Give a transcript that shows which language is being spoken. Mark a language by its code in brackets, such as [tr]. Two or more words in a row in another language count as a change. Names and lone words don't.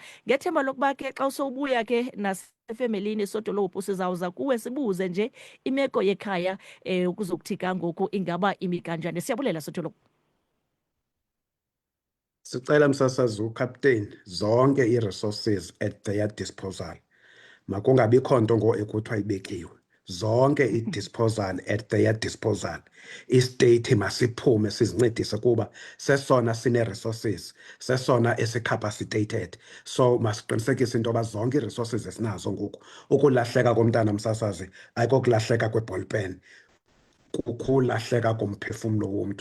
[xh] Ngethemba lokuba ke xa usowubuya ke nasefemelini Sodolophu sizawuza kuwe sibuze nje imeko yekhaya ukuzokuthi kangoku ingaba imi kanjani. Siyabulela Sodolophu. Sicela msasazi uCaptain zonke ii-resources [en] at their disposal. [xh] Makungabikho nto ekuthiwa ibekiwe. Zonke i-disposal [en] at their disposal. [xh] I-state masiphume sizincedise kuba sesona sine-resources, sesona esi-capacitated. So masiqinisekise into yoba zonke ii-resources esinazo ngoku. Ukulahleka komntana msasazi ayikokulahleka kweballpen, kukulahleka komphefumlo womntu.